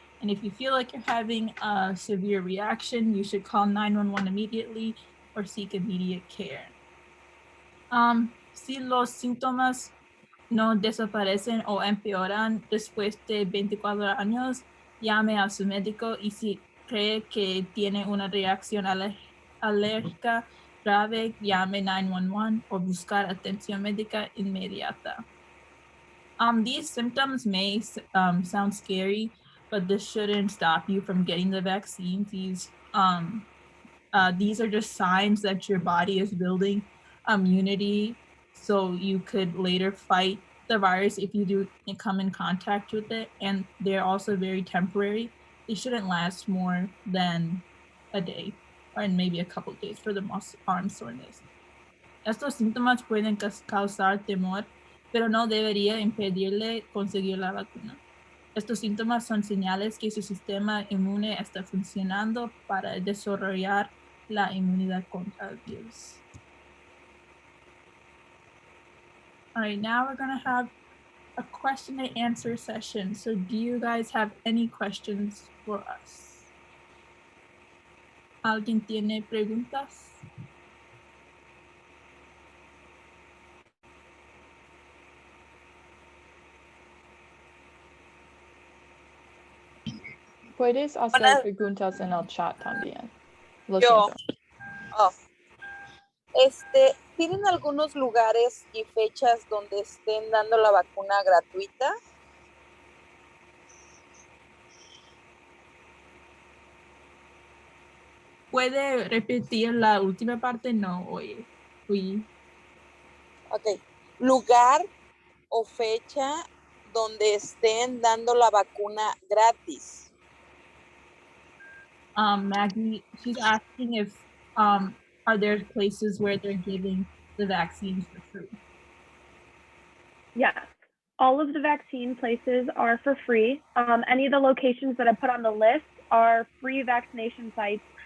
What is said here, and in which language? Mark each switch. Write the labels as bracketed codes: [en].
[en] And if you feel like you're having a severe reaction, you should call 911 immediately or seek immediate care. [es] Si los síntomas no desaparecen o empeoran después de 24 años, llame a su médico y si cree que tiene una reacción alérgica grave, llame 911 o buscar atención médica inmediata. [en] These symptoms may sound scary, but this shouldn't stop you from getting the vaccine. These are just signs that your body is building immunity, so you could later fight the virus if you do come in contact with it. And they're also very temporary. They shouldn't last more than a day, or maybe a couple of days for the arm soreness. [es] Estos síntomas pueden causar temor, pero no debería impedirle conseguir la vacuna. Estos síntomas son señales que su sistema inmune está funcionando para desarrollar la inmunidad contra el virus. [en] All right, now we're going to have a question and answer session. So do you guys have any questions for us? [es] ¿Alguien tiene preguntas? Puedes hacer Buenas- preguntas en el chat también. Lo Yo. siento. Oh. ¿Tienen algunos lugares y fechas donde estén dando la vacuna gratuita? ¿Puede repetir la última parte? No, oye. Ok. Lugar o fecha donde estén dando la vacuna gratis. [en] Maggie, she's asking if are there places where they're giving the vaccines for free? Yes. All of the vaccine places are for free. Any of the locations that I put on the list are free vaccination sites.